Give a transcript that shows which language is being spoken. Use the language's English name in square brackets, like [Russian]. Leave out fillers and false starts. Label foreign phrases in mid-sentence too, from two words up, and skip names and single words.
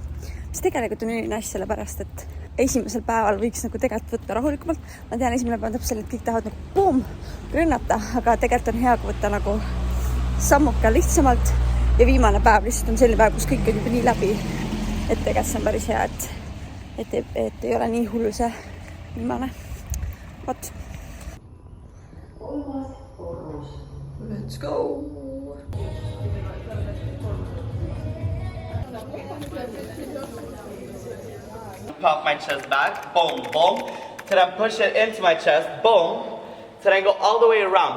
[Estonian] Mis tegelikult on nii nice sellepärast, et esimesel päeval võiks nagu tegelikult võtta rahulikumalt. Ma tean, esimene päev täpselt, et kõik tahavad nagu boom, rünnata, aga tegelikult on hea võtta nagu sammuka lihtsamalt ja viimane päev lihtsalt on selline päev, kus kõik on juba nii läbi, et tegelikult see on päris hea, et ei ole nii hull see viimane. [English] What? Let's go! Pop my chest back, boom, boom. To then push it into my chest, boom. To then go all the way around.